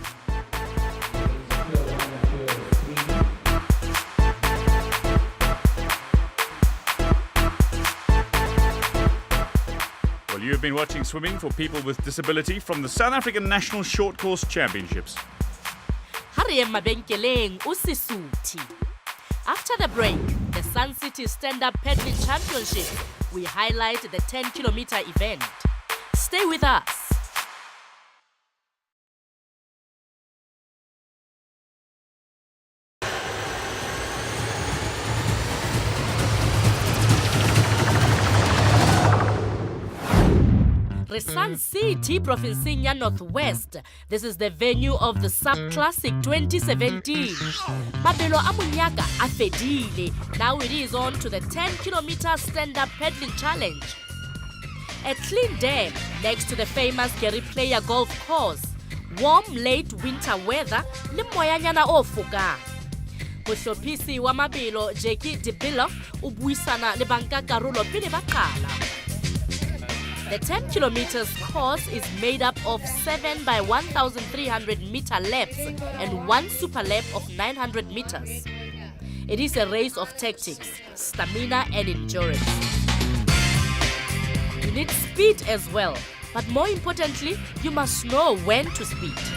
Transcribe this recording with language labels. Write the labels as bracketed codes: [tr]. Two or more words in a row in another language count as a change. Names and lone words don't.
[en] You have been watching Swimming for People with Disability from the South African National Short Course Championships. [st] Hare mabenkeleng usisuthi. [en] After the break, the Sun City Stand-Up Paddling Championship, we highlight the 10-kilometer event. Stay with us. Sun City, Provincia Northwest. This is the venue of the SUP Classic 2017. [st] Mabelo Amunyaka afedile. [en] Now it is on to the 10-kilometer stand-up paddling challenge. A clean day next to the famous Gary Player golf course. Warm late winter weather, [st] le moyanyana ofuka. Mohlophisi wa Mabelo Jackie Dibilo ubuisana le bankakarolo pele baqala. [en] The 10 kilometers course is made up of 7 by 1,300 meter laps and 1 super lap of 900 meters. It is a race of tactics, stamina and endurance. You need speed as well, but more importantly, you must know when to speed.